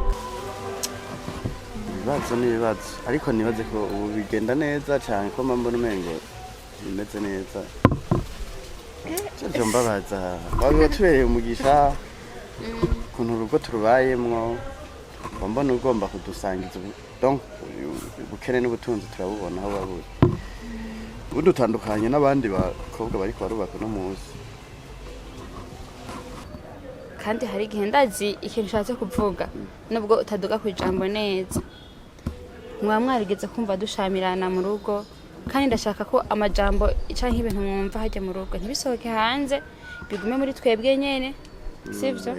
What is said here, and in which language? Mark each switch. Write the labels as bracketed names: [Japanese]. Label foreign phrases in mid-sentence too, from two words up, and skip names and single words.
[Rundi] Ibibazo n'ibibazo ariko nibaze ko ubu bigenda neza cyane ko mbona umengo bimeze neza. Cyo mbabaza waba tubereye umugisha kuntu urugo turubayemwo mbona ugomba kudusangiza donc ubukene n'ubutunzi turabubona aho baburi budutandukanye n'abandi bakobwa bari barubaka no muzi. Kandi hari igihe ndazi ikintu nshatse kuvuga nubwo utaduga ku ijambo neza. Mwarigeze kumva dushamirana mu rugo kandi ndashaka ko amajambo canke ibintu mwumva hajya mu rugo ntibisohoke hanze bigume muri twebwe nyene sivyo.